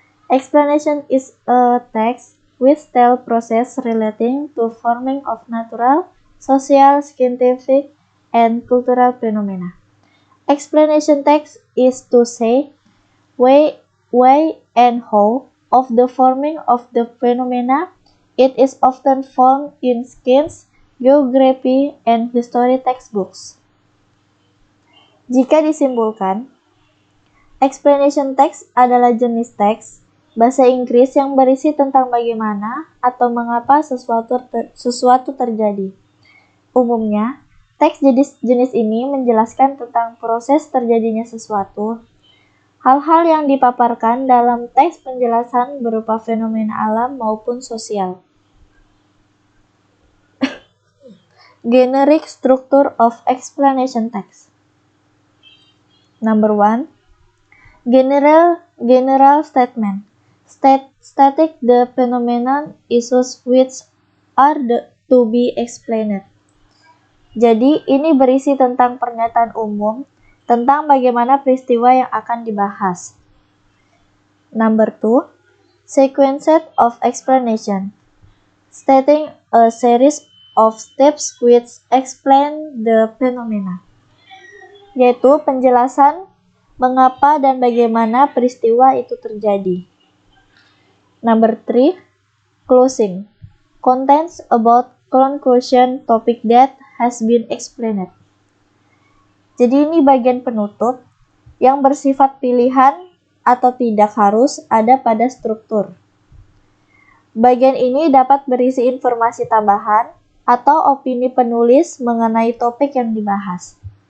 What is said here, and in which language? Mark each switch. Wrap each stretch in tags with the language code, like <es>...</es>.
<en>Explanation is a text with style process relating to forming of natural, social, scientific, and cultural phenomena. Explanation text is to say why and how of the forming of the phenomena. It is often found in science, geography, and history textbooks.</en> <id>Jika disimpulkan, explanation text adalah jenis teks bahasa Inggris yang berisi tentang bagaimana atau mengapa sesuatu terjadi. Umumnya, teks jenis ini menjelaskan tentang proses terjadinya sesuatu. Hal-hal yang dipaparkan dalam teks penjelasan berupa fenomena alam maupun sosial.</id> <en>Generic structure of explanation text. Number 1. General statement. Static the phenomenon issues which are to be explained.</en> <id>Jadi, ini berisi tentang pernyataan umum tentang bagaimana peristiwa yang akan dibahas.</id> <en>Number 2. Sequence of explanation. Stating a series of steps which explain the phenomena.</en> <id>Yaitu penjelasan mengapa dan bagaimana peristiwa itu terjadi.</id> <en>Number 3. Closing. Contents about conclusion topic that has been explained.</en> <id>Jadi ini bagian penutup yang bersifat pilihan atau tidak harus ada pada struktur. Bagian ini dapat berisi informasi tambahan atau opini penulis mengenai topik yang dibahas.</id>